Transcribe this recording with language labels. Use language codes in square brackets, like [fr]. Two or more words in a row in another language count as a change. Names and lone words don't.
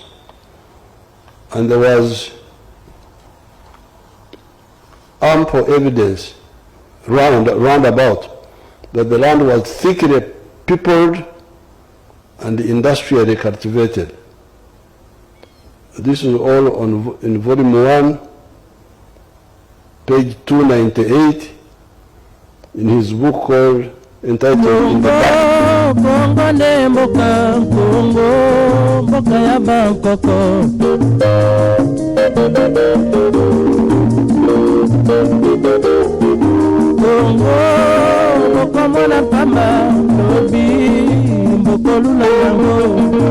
[en] And there was ample evidence round about that the land was thickly peopled and industrially cultivated. This is all in volume 1, page 298, in his book entitled In the Dark. [ln] Congo ne mboka, Congo mboka ya Bangkoko. Congo mboka mwana pamba, lobi mboko lula yango.